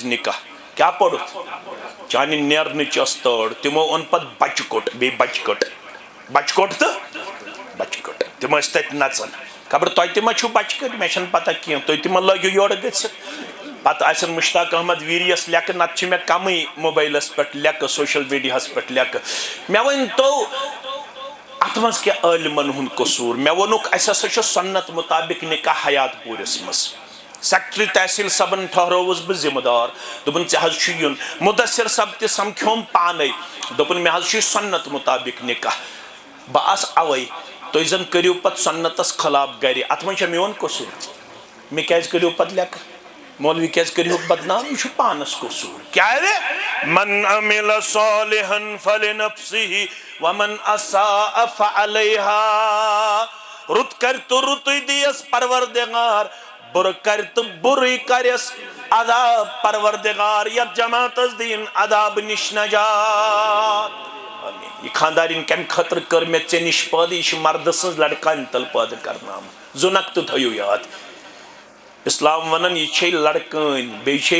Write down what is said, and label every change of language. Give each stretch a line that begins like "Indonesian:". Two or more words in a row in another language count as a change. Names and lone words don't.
Kashmiri: نکاح کیٛاہ پوٚرُتھ چانہِ نیرنٕچ ٲس تٲڑ تِمو اوٚن پتہٕ بچہِ کوٚٹ بیٚیہِ بچہِ کٔٹ بچہِ کوٚٹ تہٕ بچہِ کٔٹ تِم ٲسۍ تتہِ نژان خبر تۄہہِ تہِ ما چھُو بچہِ کٔٹ مےٚ چھنہٕ پتہ کینٛہہ تُہۍ تہِ ما لٲگِو یورٕ گٔژھِتھ پتہٕ آسن مشتاق احمد ویٖریَس لیکھٕ نتہٕ چھِ مےٚ کمٕے موبایلس پٮ۪ٹھ لیکھٕ سوشل میڈیاہس پٮ۪ٹھ لیکھٕ مےٚ ؤنۍتو اتھ منٛز کیٛاہ عٲلمن ہُنٛد قصوٗر مےٚ ووٚنُکھ اسہِ ہسا چھُ سنت مطابق نکاح حیات پوٗرِس منٛز سیکٹری تحصیل صٲبن ٹھہرووُس بہٕ ذمہٕ دار دوٚپُن ژےٚ حظ چھُ یُن مُدثر صٲب تہِ سمکھیوم پانے دوٚپُن مےٚ حظ چھُ سنت مطابق نکاح بہٕ آس اوے تُہۍ زن کٔرِو پتہٕ سنتس خلاف گرِ اتھ منٛز چھا میون قصوٗر مےٚ کیٛازِ کٔرِو پتہٕ لیکھٕ مولوی کیٛازِ کٔرِہُکھ بدنام یہِ چھُ پانس قصوٗر کیٛازِ
Arabic: من عمل صالحا فلنفسه ومن اساء
Kashmiri: فعليها رُت کرِ تہٕ رُتُے دِیس پروردگار بُرٕ کرِ تہٕ بُرٕے کرٮ۪س عذاب پروردگار یتھ جماعتس دِیِن عذاب نِش نجات یہ خاندارین کمہِ خٲطرٕ کٔر مےٚ ژےٚ نِش پٲدٕ یہِ چھِ مردٕ سٕنٛز لڑکانہِ تل پٲدٕ کرناوٕژ زُنک تہٕ تھٲیِو یاد اسلام ونان یہ چھے لڑکٲنۍ بیٚیہِ چھے